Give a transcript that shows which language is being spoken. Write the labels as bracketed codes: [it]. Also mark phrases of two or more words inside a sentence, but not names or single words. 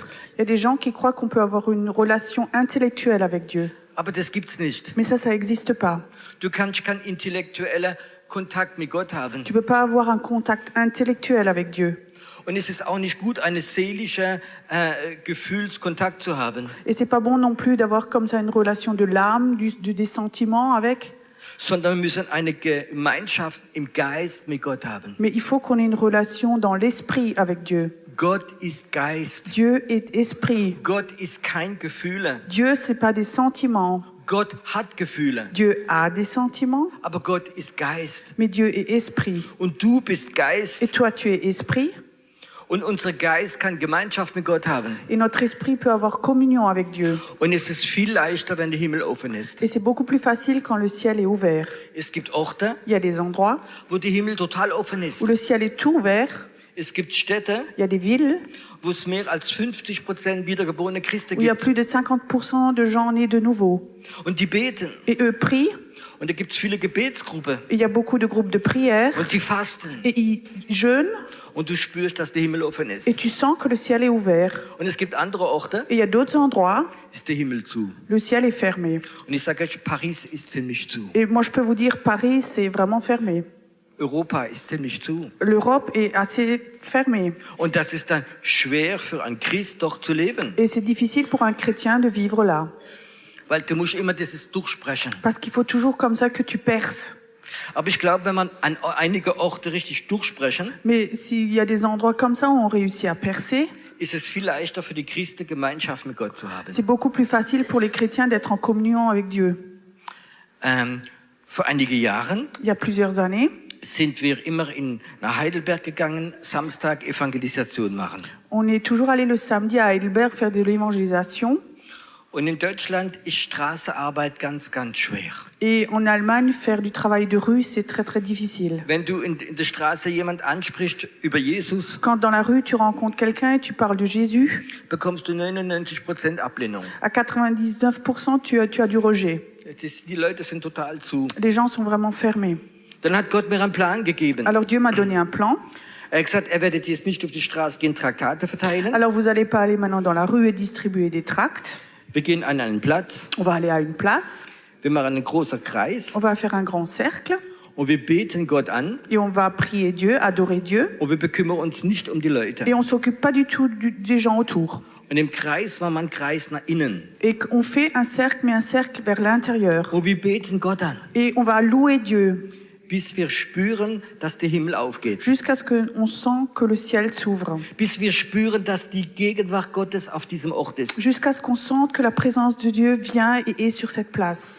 [fr] Il y a des gens qui croient qu'on peut avoir une relation intellectuelle avec Dieu. [de] Aber das gibt's nicht. [fr] Mais ça n'existe pas. [de] Du kannst keinen intellektuellen Kontakt mit Gott haben. [fr] Tu peux pas avoir un contact intellectuel avec Dieu. [de] Und es ist auch nicht gut, einen seelischen Gefühlskontakt zu haben. [fr] Et c'est pas bon non plus d'avoir comme ça une relation de l'âme, des sentiments avec. [de] Sondern wir müssen eine Gemeinschaft im Geist mit Gott haben. [fr] Mais il faut qu'on ait une relation dans l'esprit avec Dieu. [de] Gott ist Geist. [fr] Dieu est esprit. [de] Gott ist kein Gefühle. [fr] Dieu, c'est pas des sentiments. [de] Gott hat Gefühle. [fr] Dieu a des sentiments, [de] Aber Gott ist Geist. [fr] mais Dieu est esprit. [de] Und du bist Geist. [fr] Et toi, tu es esprit. [de] Und unser Geist kann Gemeinschaft mit Gott haben. [fr] Et notre esprit peut avoir communion avec Dieu. [de] Und es ist viel leichter, wenn der Himmel offen ist. [fr] Et c'est beaucoup plus facile quand le ciel est ouvert. [de] Es gibt Orte, [fr] Il y a des endroits [de] wo der Himmel total offen ist. [fr] où le ciel est tout ouvert. [de] Es gibt Städte, [fr] Il y a des villes [de] wo es mehr als 50% wiedergeborene Christen [fr] où il y a [de] gibt. [fr] plus de 50% de gens nés de nouveau. [de] Und die beten. [fr] Et eux prient. [de] Und da gibt es viele Gebetsgruppen. [fr] Il y a beaucoup de groupes de prière. [de] Und sie fasten. [fr] Et ils jeûnent. [de] Und du spürst, dass der Himmel offen ist. [fr] Et tu sens que le ciel est ouvert. [de] Und es gibt andere Orte, [fr] Et il y a d'autres endroits, [de] ist der Himmel zu. [fr] le ciel est fermé. [de] Und ich sage euch, Paris ist ziemlich zu. [fr] Et moi, je peux vous dire, Paris, c'est vraiment fermé. [de] Europa ist ziemlich zu. [fr] L'Europe est assez fermée. [de] Und das ist dann schwer für einen Christ dort zu leben. [fr] Et c'est difficile pour un chrétien de vivre là. [de] Weil du musst immer dieses durchsprechen. [fr] Parce qu'il faut toujours comme ça que tu perces. [de] Aber ich glaube, wenn man an einige Orte richtig durchsprechen, [fr] Mais s'il y a des endroits comme ça où on réussit à percer, [de] ist es viel leichter für die Christen, Gemeinschaft mit Gott zu haben. [fr] c'est beaucoup plus facile pour les chrétiens d'être en communion avec Dieu. [de] Vor einige Jahren [fr] Il y a plusieurs années, [de] sind wir immer nach Heidelberg gegangen, Samstag Evangelisation machen. [fr] on est toujours allé le samedi à Heidelberg faire de l'évangélisation. [de] Und in Deutschland ist Straßenarbeit ganz, ganz schwer. [fr] Et en Allemagne, faire du travail de rue, c'est très très difficile. [de] Wenn du in der Straße jemand ansprichst über Jesus, [fr] Quand dans la rue, tu rencontres quelqu'un et tu parles de Jésus, [de] bekommst du 99% Ablehnung. [fr] à 99%, tu as du rejet. [de] Die Leute sind total zu. [fr] Les gens sont vraiment fermés. [de] Dann hat Gott mir einen Plan gegeben. [fr] Alors Dieu m'a donné un plan. [de] Er hat gesagt, er werdet jetzt nicht auf die Straße gehen, Traktate verteilen. [fr] Alors vous allez pas aller maintenant dans la rue et distribuer des tracts. [de] Wir gehen an einen Platz, [fr] On va aller à une place. [de] wir machen einen großen Kreis [fr] On va faire un grand cercle. [de] und wir beten Gott an [fr] Et on va prier Dieu, adorer Dieu. [de] und wir bekümmern uns nicht um die Leute. [fr] Et on s'occupe pas du tout des gens autour. [de] Und im Kreis war man ein Kreis nach innen. [fr] Et on fait un cercle, mais un cercle vers l'intérieur. [de] Und wir beten Gott an, [fr] Et on va louer Dieu [de] bis wir spüren, dass der Himmel aufgeht. [fr] jusqu'à ce qu'on sent que le ciel s'ouvre. [de] Bis wir spüren, dass die Gegenwart Gottes auf diesem Ort ist. [fr] Jusqu'à ce qu'on sente que la présence de Dieu vient et est sur cette place.